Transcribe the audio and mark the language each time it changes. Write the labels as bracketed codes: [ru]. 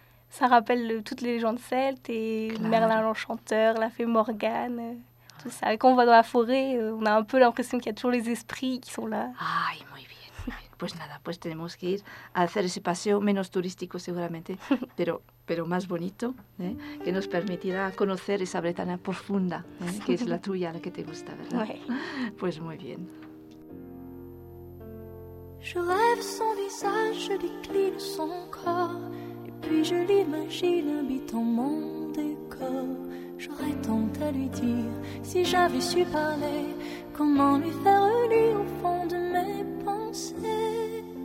[fr] Ça rappelle toutes les légendes celtes et [es] claro. [fr] Merlin l'Enchanteur, la fée Morgane, tout ça. Et quand on va dans la forêt, on a un peu l'impression qu'il y a toujours les esprits qui sont là. [es] Ay, muy bien. Pues nada, pues tenemos que ir a hacer ese paseo, menos turístico seguramente, pero más bonito, ¿eh? Que nos permitirá conocer esa Bretaña profunda, ¿eh? Que es la tuya, la que te gusta, ¿verdad? [fr] Ouais. [es] Pues muy bien. [fr] Je rêve son visage, je décline son corps, et puis je l'imagine habitant mon décor. J'aurais tant à lui dire, si j'avais su parler, comment lui faire lire au fond de mes pensées.